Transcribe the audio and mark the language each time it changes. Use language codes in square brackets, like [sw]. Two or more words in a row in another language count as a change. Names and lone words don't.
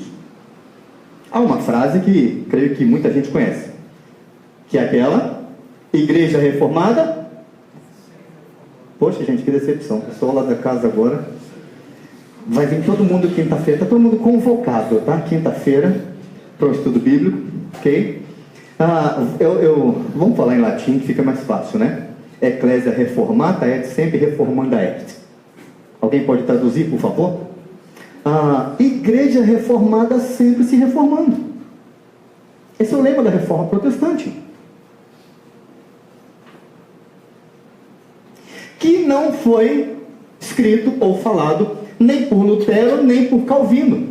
[pt] Há uma frase que creio que muita gente conhece, que é aquela: Igreja Reformada. Poxa, gente, que decepção. O pessoal lá da casa agora vai vir todo mundo quinta-feira. Está todo mundo convocado, tá? Quinta-feira para o estudo bíblico, ok? Vamos falar em latim que fica mais fácil, né? [la] Ecclesia reformata et sempre reformanda est. [pt] Alguém pode traduzir, por favor? Igreja reformada sempre se reformando. Esse é o lema da Reforma Protestante. Que não foi escrito ou falado nem por Lutero, nem por Calvino.